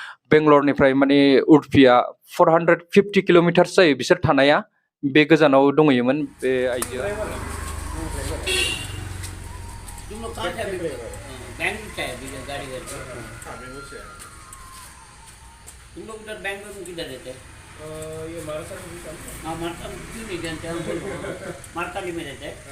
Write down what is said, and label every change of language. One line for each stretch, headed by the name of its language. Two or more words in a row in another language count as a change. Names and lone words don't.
Bodo: बेंगलरनिफ्राय माने उडुपिया 450 किलोमिटार जायो बिसोर थानाया बे गोजानाव दंहैयोमोन बे आइजोआ।
Hindi: तुम लोग कहाँ से अभी बैंगलोर से अभी गाड़ी करके? तुम लोग उधर बैंगलोर में किधर रहते हैं? ये मारता में हाँ मारता में क्यों नहीं जानते हम? मारताली में रहते हैं।